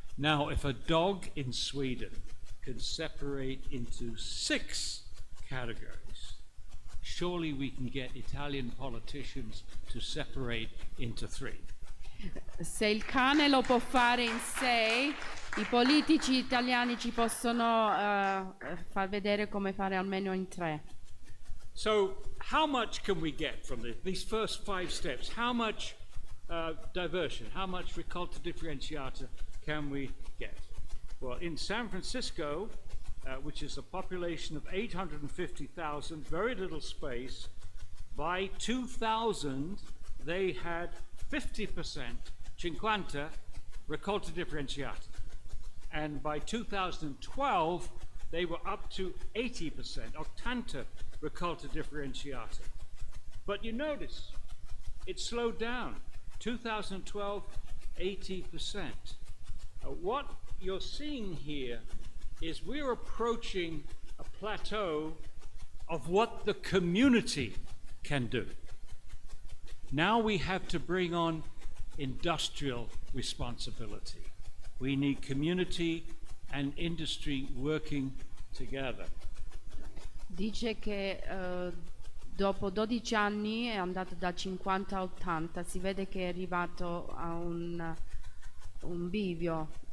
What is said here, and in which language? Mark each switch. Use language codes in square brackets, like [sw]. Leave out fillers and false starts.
[en] Now, if a dog in Sweden can separate into 6 categories, surely we can get Italian politicians to separate into 3. [it] Se il cane lo può fare in 6, i politici italiani ci possono far vedere come fare almeno in 3. [en] So, how much can we get from these first 5 steps? How much diversion, how much [it] raccolta differenziata [en] can we get? Well, in San Francisco, which is a population of 850,000, very little space, by 2000 they had 50%, 50, [it] raccolta differenziata. [en] And by 2012, they were up to 80%, 80 [it] raccolta differenziata. [en] But you notice, it slowed down. 2012, 80%. What you're seeing here is we're approaching a plateau of what the community can do. Now we have to bring on industrial responsibility. We need community and industry working together. [it] Dice che dopo 12 anni è andato da 50 a 80, si vede che è arrivato a un bivio.